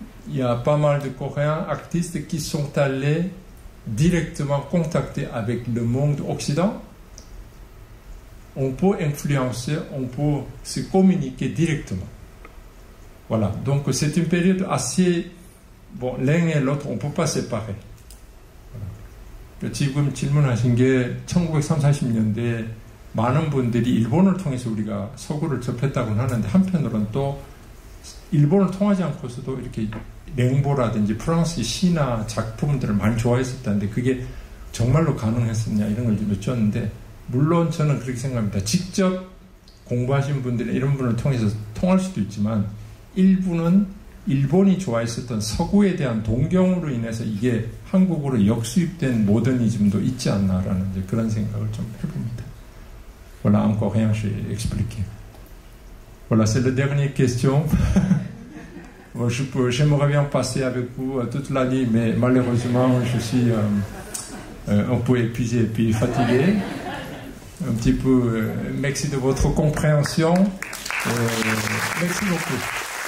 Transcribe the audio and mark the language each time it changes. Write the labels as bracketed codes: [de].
[fr] il y a pas mal de Coréens artistes qui sont allés directement contacter avec le monde occidental. On peut influencer, on peut se communiquer directement. Voilà, donc c'est une période assez... Bon, l'un et l'autre, on ne peut pas séparer. voilà. [ko] 지금 질문하신 게 1930, 40년대 많은 분들이 일본을 통해서 우리가 서구를 접했다고는 하는데 한편으로는 또 일본을 통하지 않고서도 이렇게 랭보라든지 프랑스 시나 작품들을 많이 좋아했었다는데 그게 정말로 가능했었냐 이런 걸 여쭈었는데 물론 저는 그렇게 생각합니다. 직접 공부하신 분들이 이런 분을 통해서 통할 수도 있지만 일부는 일본이 좋아했었던 서구에 대한 동경으로 인해서 이게 한국으로 역수입된 모더니즘도 있지 않나라는 이제 그런 생각을 좀 해봅니다. [fr] Voilà, encore rien, j'ai expliqué. Voilà, c'est la dernière question. J'aimerais bien passer avec vous toute la nuit, mais malheureusement, je suis un peu épuisé et puis fatigué. Un petit peu, merci de votre compréhension. Merci beaucoup.